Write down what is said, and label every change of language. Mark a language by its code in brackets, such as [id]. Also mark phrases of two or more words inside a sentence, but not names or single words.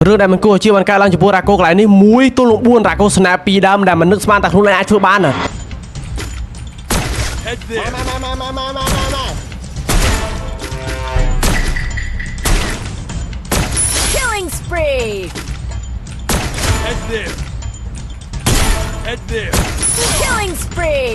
[km] រឿងដែលមិនគួរជាបានកើតឡើងចំពោះរ៉ាកូកន្លែងនេះមួយទល់នឹង4រ៉ាកូស្នា2ដើមដែលមិននឹកស្មានតែខ្លួនឯងអាចធ្វើបានណា [en] Killing spree. Head there. Head there. Killing spree.